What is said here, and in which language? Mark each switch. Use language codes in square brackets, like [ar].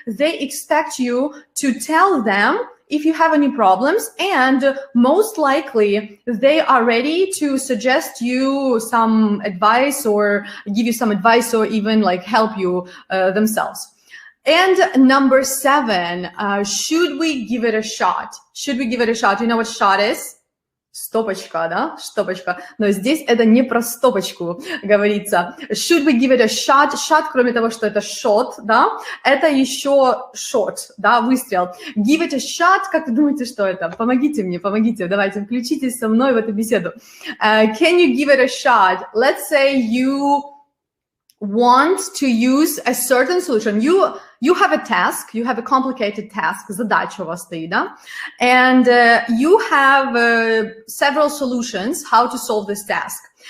[en] They expect you to tell them if you have any problems, and most likely they are ready to suggest you some advice or give you some advice or even like help you themselves. And number 7, should we give it a shot? Should we give it a shot? You know what shot is? [ru] Стопочка, да? Стопочка. Но здесь это не про стопочку говорится. [en] Should we give it a shot? [ru] Shot, кроме того, что это shot, да, это еще shot, да, выстрел. [en] Give it a shot, [ru] как вы думаете, что это? Помогите мне, помогите, давайте, включитесь со мной в эту беседу. [en] Can you give it a shot? Let's say you want to use a certain solution. You have a task, you have a complicated task, [ru] задача у вас стоит, да? [en] And you have several solutions how to solve this task.